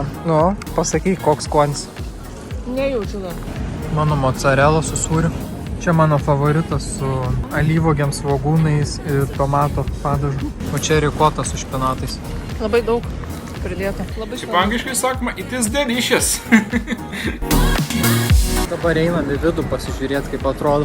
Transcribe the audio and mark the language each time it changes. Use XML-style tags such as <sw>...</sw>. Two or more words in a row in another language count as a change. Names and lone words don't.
<lt>Nu, pasakyk, koks skonis. Nejaučiu dar. Mano mozzarella su sūriu. Čia mano favoritas su alyvuogėm, svogūnais ir tomato padažu. O čia rikota su špinatais. Labai daug pridėta. Labai Kaip angliškai sakoma,</lt> <en>it is delicious.</en> <lt>Dabar einam į vidų pasižiūrėti, kaip atrodo.</lt>